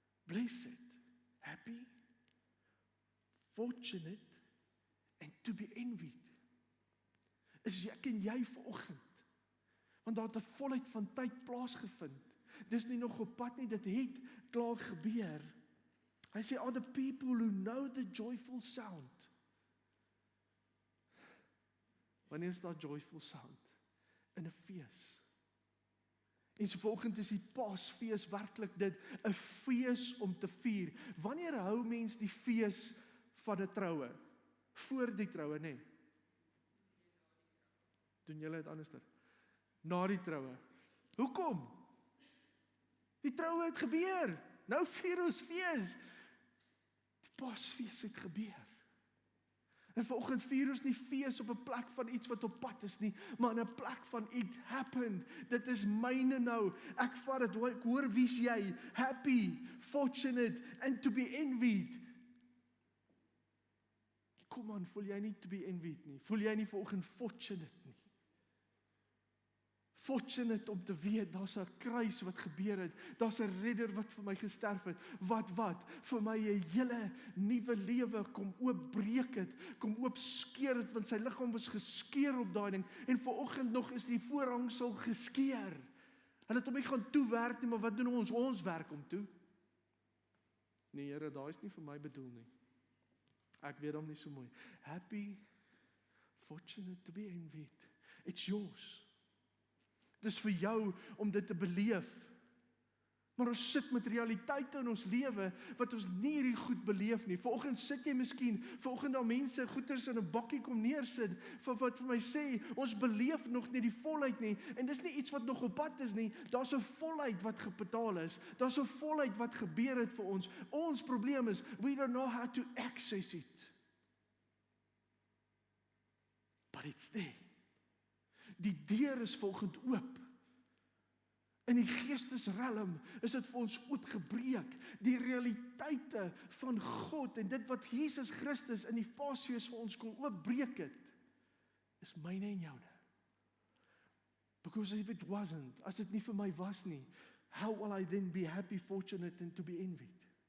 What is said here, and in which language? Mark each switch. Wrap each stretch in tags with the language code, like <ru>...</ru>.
<en>Blessed, happy, fortunate, and to be envied.</en> <af>Is ek en jy vanoggend? Want daar het 'n volheid van tyd plaasgevind. Dis nie nog op pad nie, dit het klaar gebeur. Hy sê,</af> <en>are the people who know the joyful sound.</en> <af>Wanneer is daar</af> <en>joyful sound?</en> <af>In 'n fees. En so vanoggend is die Paasfees werklik dit, 'n fees om te vier. Wanneer hou mens die fees van 'n troue? Voor die troue, nee. Doen julle dit anderster? Na die troue. Hoekom? Die troue het gebeur. Nou vier ons fees. Die Paasfees het gebeur. En vanoggend vier ons nie fees op 'n plek van iets wat op pad is nie, maar in 'n plek van</af> <en>it happened.</en> <af>Dit is myne nou. Ek vat dit. Ek hoor wie's jy?</af> <en>Happy, fortunate, and to be envied.</en> <af>Kom aan, voel jy nie</af> <en>to be envied</en> <af>nie? Voel jy nie vanoggend</af> <en>fortunate</en> <af>nie? Fortunate om te weet, daar's 'n kruis wat gebeur het, daar's 'n redder wat vir my gesterf het, wat, vir my 'n hele nuwe lewe kom oopbreek het, kom oopskeer het, want sy liggaam was geskeur op daai ding, en vanoggend nog is die voorhangsel geskeur. Hulle het hom nie gaan toewerk nie, maar wat doen ons? Ons werk hom toe. Nee Here, daai is nie vir my bedoel nie. Ek weet hom nie so mooi.</af> <en>Happy, fortunate to be envied. It's yours.</en> <af>Dis vir jou om dit te beleef. Maar ons sit met realiteite in ons lewe wat ons nie hierdie goed beleef nie. Vanoggend sit jy miskien, vanoggend daar mense goeders in 'n bakkie kom neersit, wat vir my sê, ons beleef nog nie die volheid nie, en dis nie iets wat nog op pad is nie, daar's 'n volheid wat gebetaal is, daar's 'n volheid wat gebeur het vir ons. Ons probleem is,</af> <en>we don't know how to access it. But it's there.</en> <af>Die deur is volgend oop. In die geestesrelm is dit vir ons oopgebreek. Die realiteite van God en dit wat Jesus Christus in die Paasfees vir ons kon oopbreek het, is myne en joune.</af> <en>Because if it wasn't,</en> <af>as dit nie vir my was nie,</af> <en>how will I then be happy, fortunate and to be envied?</en>